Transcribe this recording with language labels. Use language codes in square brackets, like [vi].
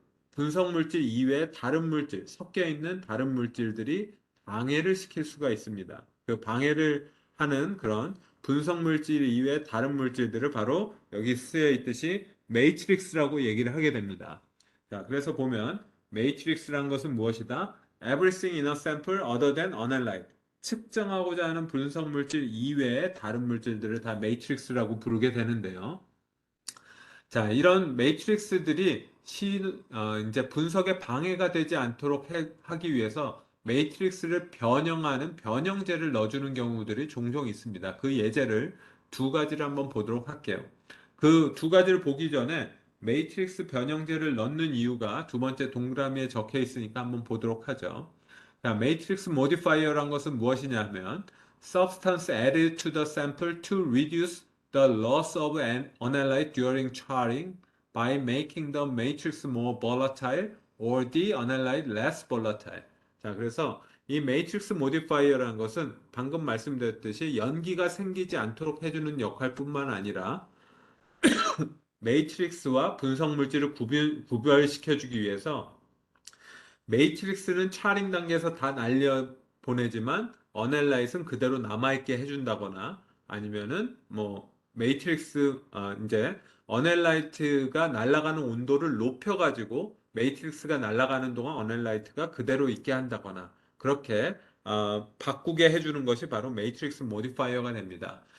[ko] 분석 물질 이외에 다른 물질, 섞여 있는 다른 물질들이 방해를 시킬 수가 있습니다. 그 방해를 하는 그런 분석 물질 이외에 다른 물질들을 바로 여기 쓰여 있듯이 매트릭스라고 얘기를 하게 됩니다. 자, 그래서 보면 매트릭스란 것은 무엇이다? [en] Everything in a sample other than analyte. [ko] 측정하고자 하는 분석 물질 이외의 다른 물질들을 다 매트릭스라고 부르게 되는데요. 자, 이런 매트릭스들이 이제 분석에 방해가 되지 않도록 하기 위해서 매트릭스를 변형하는 변형제를 넣어주는 경우들이 종종 있습니다. 그 예제를 두 가지를 한번 보도록 할게요. 그 두 가지를 보기 전에 매트릭스 변형제를 넣는 이유가 두 번째 동그라미에 적혀 있으니까 한번 보도록 하죠. 자, 매트릭스 모디파이어란 것은 무엇이냐 하면 [en] substance added to the sample to reduce the loss of an analyte during charring by making the matrix more volatile or the analyte less volatile. [ko] 자, 그래서 이 매트릭스 모디파이어라는 것은 방금 말씀드렸듯이 연기가 생기지 않도록 해주는 역할뿐만 아니라 매트릭스와 분석 물질을 구별시켜주기 위해서 매트릭스는 차링 단계에서 다 날려 보내지만 어넬라이트는 그대로 남아있게 해준다거나 아니면은 뭐 매트릭스 이제 어넬라이트가 날아가는 온도를 높여가지고 매트릭스가 날아가는 동안 어넬라이트가 그대로 있게 한다거나 그렇게 바꾸게 해주는 것이 바로 매트릭스 모디파이어가 됩니다.